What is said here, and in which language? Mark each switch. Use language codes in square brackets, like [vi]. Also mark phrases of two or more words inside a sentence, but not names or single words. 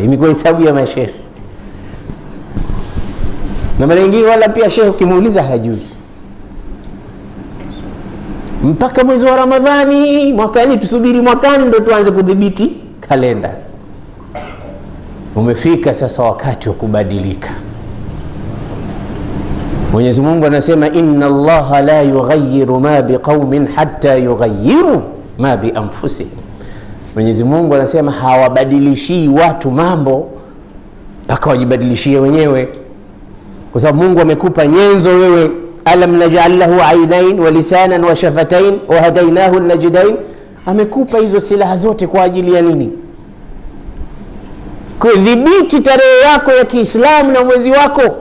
[sw] Imekuwa hesabu ya mashekhi, na mara nyingine wala pia shekhi ukimuuliza hajui. Mpaka mwezi wa Ramadhani mwakani, tusubiri mwakani ndo tuanze kudhibiti kalenda. Umefika sasa wakati wa kubadilika. Mwenyezi Mungu anasema [ar] إن الله لا يغير ما بقوم حتى يغيروا ما بأنفسهم. [sw] Mwenyezi Mungu anasema hawabadilishi watu mambo mpaka wajibadilishie wenyewe, kwa sababu Mungu amekupa nyenzo wewe. [ar] ألم نجعل له عينين و لسانا و شفتين و هديناه النجدين. [sw] Amekupa hizo silaha zote kwa ajili ya nini? Kudhibiti tarehe yako ya Kiislamu na mwezi wako.